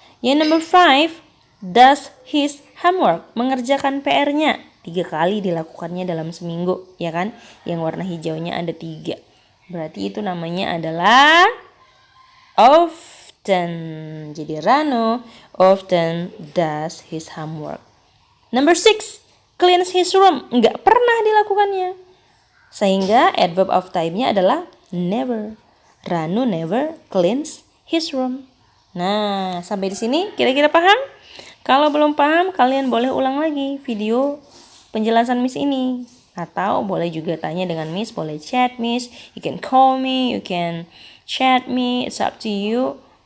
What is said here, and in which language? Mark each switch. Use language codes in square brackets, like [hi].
[id] Yang [en] number 5, does his homework. [id] Mengerjakan PR-nya. 3 kali dilakukannya dalam seminggu, ya kan? Yang warna hijaunya ada 3. Berarti itu namanya adalah often. Jadi [en] Ranu often does his homework. Number 6, cleans his room. [id] Enggak pernah dilakukannya. Sehingga adverb of time-nya adalah never. [en] Ranu never cleans his room. [id] Nah, sampai di sini kira-kira paham? Kalau belum paham, kalian boleh ulang lagi video penjelasan Miss ini. Atau boleh juga tanya dengan Miss, boleh chat Miss. [en] You can call me, you can chat me. It's up to you.